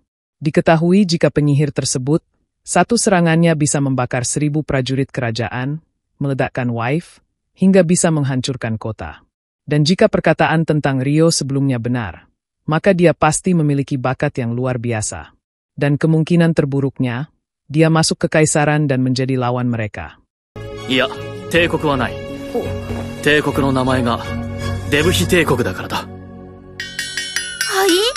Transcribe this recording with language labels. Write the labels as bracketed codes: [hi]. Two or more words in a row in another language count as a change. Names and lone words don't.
[id] Diketahui jika penyihir tersebut, satu serangannya bisa membakar 1000 prajurit kerajaan, meledakkan Wife, hingga bisa menghancurkan kota. Dan jika perkataan tentang Rio sebelumnya benar, maka dia pasti memiliki bakat yang luar biasa. Dan kemungkinan terburuknya, dia masuk ke kaisaran dan menjadi lawan mereka. [ja] いや、帝国はない。帝国の名前がデブヒ帝国だからだ。はい